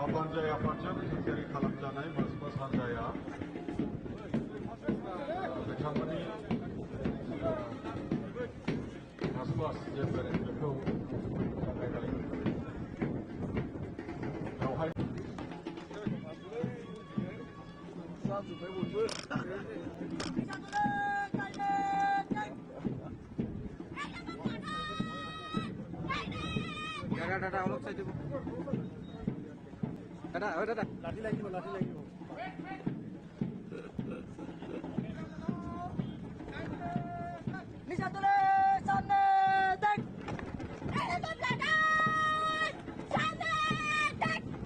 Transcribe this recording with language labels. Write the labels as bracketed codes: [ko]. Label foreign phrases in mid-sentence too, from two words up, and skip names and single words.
[brx] हानजाया फारसेयाव थांखियारि खालामजानाय मार्च हानजाया बिथांमोननि मार्च जेनबेरेन बेखौ जागायनाय बेवहाय [as] দাদা অলপ চাই দিব দাদা দাদা লাঠি লাগিব নিচা তুলে [hi] सामने देख सामने देख